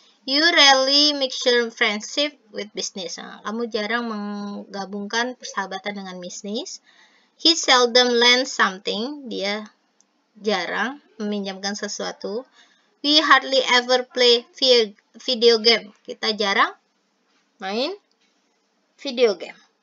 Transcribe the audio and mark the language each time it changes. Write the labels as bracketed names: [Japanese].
[English] You rarely mix your friendship with business. [Indonesian] Nah, kamu jarang menggabungkan persahabatan dengan bisnis. [English] He seldom lends something. [Indonesian] Dia jarang meminjamkan sesuatu. [English] We hardly ever play video game. [Indonesian] Kita jarang main video game.